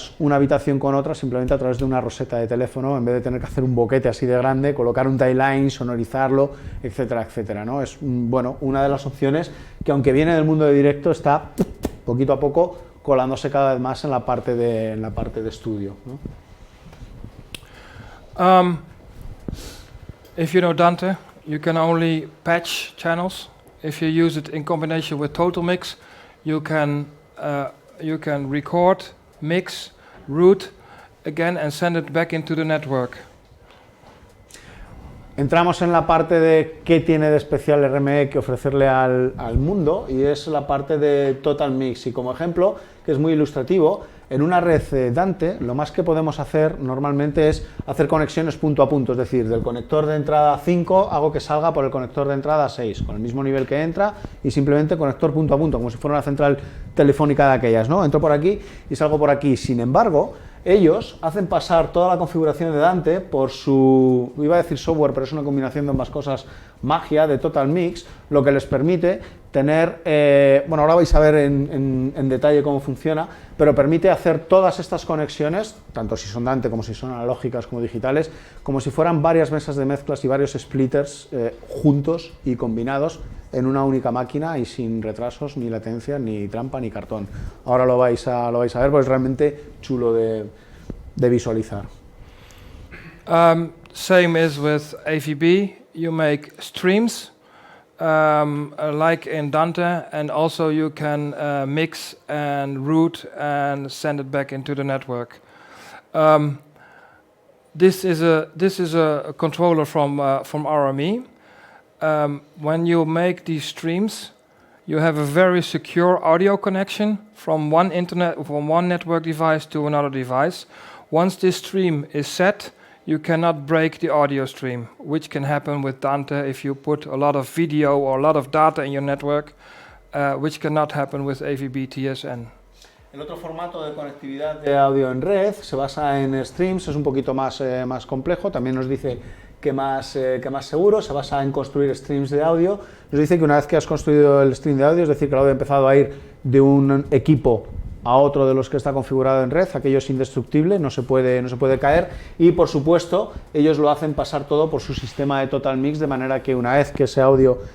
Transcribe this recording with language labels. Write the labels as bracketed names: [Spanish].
[Spanish] una habitación con otra simplemente a través de una roseta de teléfono, en vez de tener que hacer un boquete así de grande, colocar un timeline, sonorizarlo, etcétera, etcétera, ¿no? Es, bueno, una de las opciones que, aunque viene del mundo de directo, está poquito a poco colándose cada vez más en la parte de estudio, ¿no? [English] If you know Dante, you can only patch channels. If you use it in combination with TotalMix, you can record, mix, route again and send it back into the network. [Spanish] Entramos en la parte de qué tiene de especial RME que ofrecerle al mundo, y es la parte de TotalMix. Y como ejemplo, que es muy ilustrativo, en una red Dante lo más que podemos hacer normalmente es hacer conexiones punto a punto, es decir, del conector de entrada 5 hago que salga por el conector de entrada 6, con el mismo nivel que entra, y simplemente conector punto a punto, como si fuera una central telefónica de aquellas, ¿no? Entro por aquí y salgo por aquí. Sin embargo, ellos hacen pasar toda la configuración de Dante por su, iba a decir software, pero es una combinación de ambas cosas, magia de TotalMix, lo que les permite tener, bueno, ahora vais a ver en detalle cómo funciona, pero permite hacer todas estas conexiones, tanto si son Dante como si son analógicas como digitales, como si fueran varias mesas de mezclas y varios splitters juntos y combinados en una única máquina y sin retrasos, ni latencia, ni trampa, ni cartón. Ahora lo vais a ver, porque es realmente chulo de visualizar. [English] Same is with AVB. You make streams, like in Dante, and also you can mix and route and send it back into the network. This is a controller from RME. When you make these streams, you have a very secure audio connection from one network device to another device. Once this stream is set, you cannot break the audio stream, which can happen with Dante if you put a lot of video or a lot of data in your network, which cannot happen with AVB TSN. [Spanish] El otro formato de conectividad de audio en red se basa en streams, es un poquito más complejo, también nos dice que más seguro, se basa en construir streams de audio. Nos dice que una vez que has construido el stream de audio, es decir, que el audio ha empezado a ir de un equipo a otro de los que está configurado en red, aquello es indestructible, no se puede caer, y por supuesto ellos lo hacen pasar todo por su sistema de TotalMix, de manera que una vez que ese audio